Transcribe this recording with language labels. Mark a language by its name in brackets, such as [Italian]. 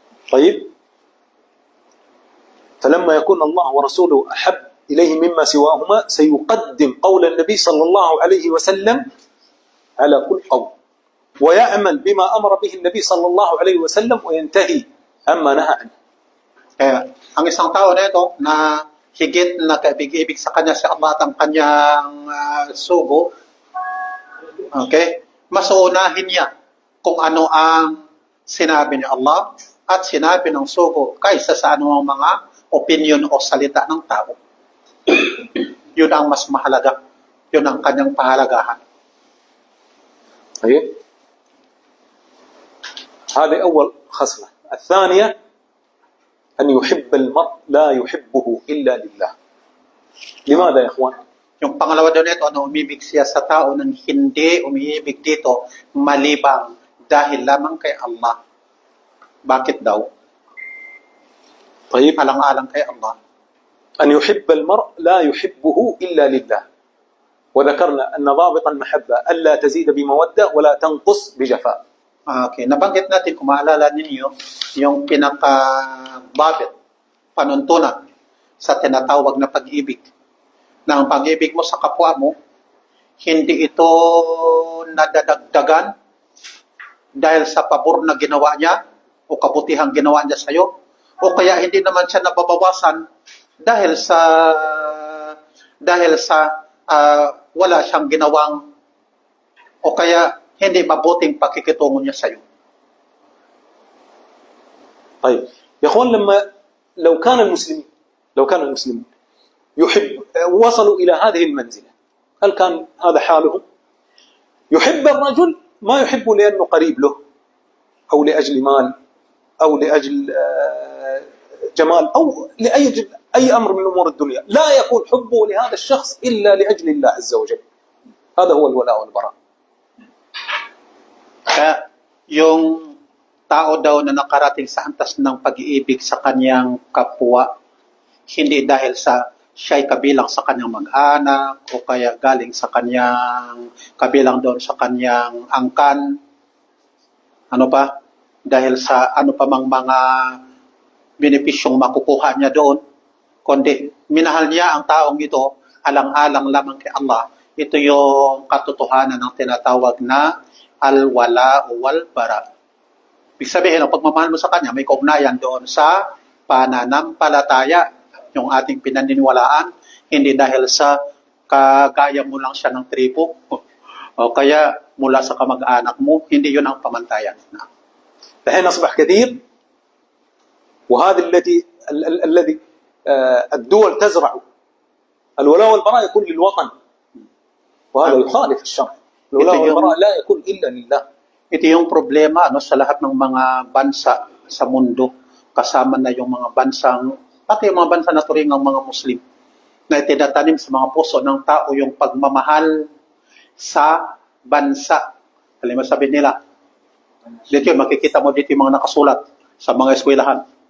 [Arabic] طيب فلما يكون الله ورسوله أحب إليه مما سواهما سيقدم قول النبي صلى الله عليه وسلم على كل قول ويعمل بما أمر به النبي صلى الله عليه وسلم وينتهي عما نهى عنه. [Filipino] Kaya, ang isang tao na ito na higit na kaibig-ibig sa kanya si Allah at ang kanyang sugo, okay, masuunahin niya kung ano ang sinabi ni Allah at sinabi ng sugo kaysa sa anumang mga opinion o salita ng tao. Yun ang mas mahalaga. Yun ang kanyang pahalagahan. [Arabic] طيب هذه أول خصلة. الثانية أن يحب المرء لا يحبه إلا لله. لماذا يا إخوان؟ [Filipino] Yung pangalawa daw nito, umibig siya sa tao nang hindi umiibig dito malibang dahil lamang kay Allah. Bakit daw? [Arabic] طيب [Filipino] Alang-alang kay Allah. [Arabic] أن يحب المرء لا يحبه إلا لله. وذكرنا أن ضابط المحبة ألا تزيد بمودة ولا تنقص بجفاء. [Filipino] Okay, nabanggit natin, kung maalala ninyo, yung pinaka-babit, panuntunan sa tinatawag na pag-ibig. Na ang pag-ibig mo sa kapwa mo, hindi ito nadadagdagan dahil sa pabor na ginawa niya o kabutihang ginawa niya sa iyo, o kaya hindi naman siya nababawasan dahil sa wala siyang ginawang o kaya hindi mabuting pakikitungo niya sa iyo. [Arabic] طيب يا اخوان، لو كان المسلمين وصلوا الى هذه المنزله، هل كان هذا حالهم؟ يحب الرجل ما يحب لانه قريب له او لاجل مال او لاجل جمال او اي امر من امور الدنيا، لا يكون حبه لهذا الشخص الا لاجل الله عز وجل. هذا هو الولاء والبراء. [Filipino] Kaya yung tao daw na nakarating sa antas ng pag-iibig sa kanyang kapwa, hindi dahil sa siya'y kabilang sa kanyang mag-anak o kaya galing sa kanyang kabilang doon sa kanyang angkan, ano pa, dahil sa ano pa mang mga benepisyong makukuha niya doon, kundi minahal niya ang taong ito alang-alang lamang kay Allah. Ito yung katotohanan ng tinatawag na al-wala wal bara. Ibig sabihin, ang pagmamahal mo sa kanya may kaugnayan doon sa pananampalataya, yung ating pinaniniwalaan, hindi dahil sa kagaya mo lang siya ng tribo o kaya mula sa kamag-anak mo, hindi yun ang pamantayan. [Arabic] الحين أصبح كثير، وهذا الذي الدول تزرع الولاء والبراء يكون للوطن، وهذا يخالف الشرع. الولاء والبراء لا يكون إلا لله. [Filipino] Ito yung problema sa lahat ng mga bansa sa mundo, kasama na yung mga bansang, pati yung mga bansa na turingang mga Muslim, na itinatanim sa mga puso ng tao yung pagmamahal sa bansa. Alam mo sabi nila, dito yung makikita mo dito yung mga nakasulat sa mga eskwelahan.